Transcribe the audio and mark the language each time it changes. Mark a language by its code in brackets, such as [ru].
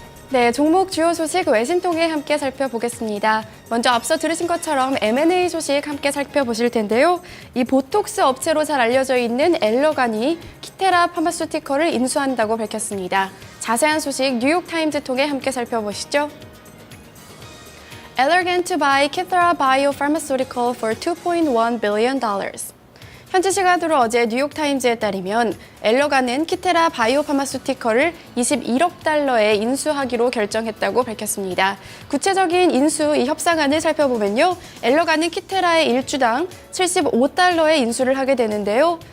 [ko] 네, 종목 주요 소식 외신 통해 함께 살펴보겠습니다. 먼저 앞서 들으신 것처럼 M&A 소식 함께 살펴보실 텐데요. 이 보톡스 업체로 잘 알려져 있는 엘러간이 키테라 파마수티컬을 인수한다고 밝혔습니다. 자세한 소식 뉴욕타임즈 통해 함께 살펴보시죠. [en] Allergan to buy Kithera Biopharmaceutical for $2.1 billion. [ko] 현지 시간으로 어제 뉴욕타임즈에 따르면 엘러간은 키테라 바이오파마수티컬을 21억 달러에 인수하기로 결정했다고 밝혔습니다. 구체적인 인수 협상안을 살펴보면요. 엘러간은 키테라의 1주당 75달러에 인수를 하게 되는데요.